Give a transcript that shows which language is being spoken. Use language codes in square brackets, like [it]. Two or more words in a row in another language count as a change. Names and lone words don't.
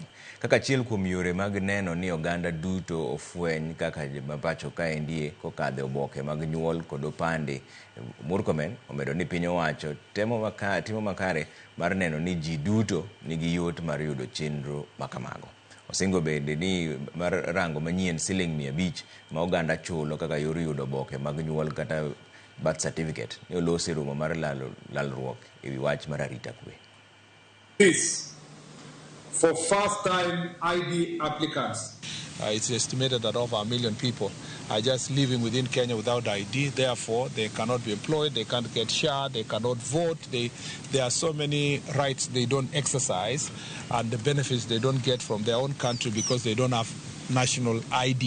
[luo] Kaka achiel kuom yore mag neno ni oganda duto ofweny kaka mapacho kaendi kokadho oboke mag nyuol kod opande, Murkomen omedo ni piny owacho timo makare mar neno ni ji duto nigi yot mar yudo chenro makamago. Osingo bende ni mar rango manyien Sh500 ma oganda chulo kaka yor yudo oboke mag nyuol kata [en] birth certificate [luo] ni olosi romo mar lalruok e wi wach mar arita kwe. [en] This for first-time ID applicants. It's estimated that over 1 million people are just living within Kenya without ID. Therefore, they cannot be employed, they can't get share, they cannot vote. There are so many rights they don't exercise and the benefits they don't get from their own country because they don't have national ID.